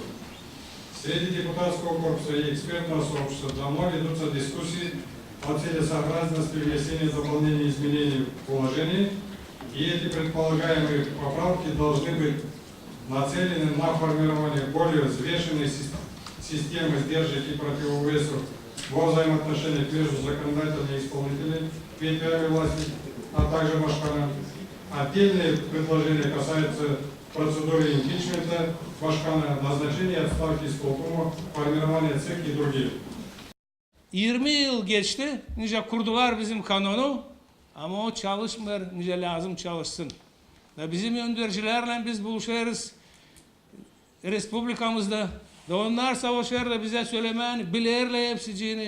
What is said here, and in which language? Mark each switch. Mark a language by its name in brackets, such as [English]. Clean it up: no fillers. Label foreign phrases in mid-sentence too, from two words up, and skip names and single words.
[Russian] Среди депутатского корпуса и экспертного сообщества давно ведутся дискуссии о целесообразности внесения дополнений и изменений в уложение, и эти предполагаемые поправки должны быть нацелены на формирование более взвешенной системы сдержек и противовесов во взаимоотношениях между законодательными и исполнительными ветвями власти, а также Башканом. Отдельные предложения касаются процедуры импичмента Башкана, назначения отставки исполкома, формирования ЦИК и других. [Gagauz] 20 yıl geçti, nice kurdular bizim kanunu ama o çalışmıyor, nice lazım çalışsın. Ve bizim öndürücülerle biz buluşuyoruz Respublikamızda. Da onlar savaşıyor da bize söylemeyen, bilirler hepsiciğini.